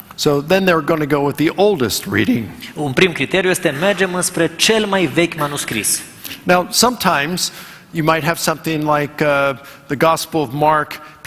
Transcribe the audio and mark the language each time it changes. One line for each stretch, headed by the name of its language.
English: So then they're going to go with the oldest reading.
Romanian: Un prim criteriu este mergem înspre cel mai vechi manuscris.
English: Now, sometimes you might have something like the Gospel of Mark.